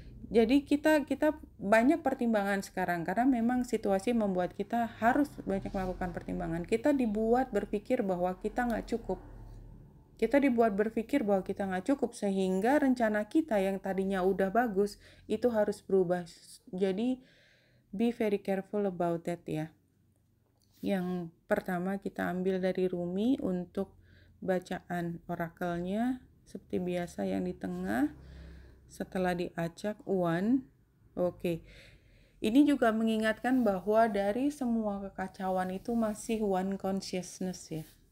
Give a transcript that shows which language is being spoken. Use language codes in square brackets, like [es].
[id] Jadi kita banyak pertimbangan sekarang, karena memang situasi membuat kita harus banyak melakukan pertimbangan. Kita dibuat berpikir bahwa kita nggak cukup. Kita dibuat berpikir bahwa kita nggak cukup, sehingga rencana kita yang tadinya udah bagus itu harus berubah. Jadi [en] be very careful about that ya. [id] Yang pertama kita ambil dari Rumi untuk bacaan orakelnya seperti biasa yang di tengah. Setelah diacak one. Oke. Ini juga mengingatkan bahwa dari semua kekacauan itu masih one consciousness ya.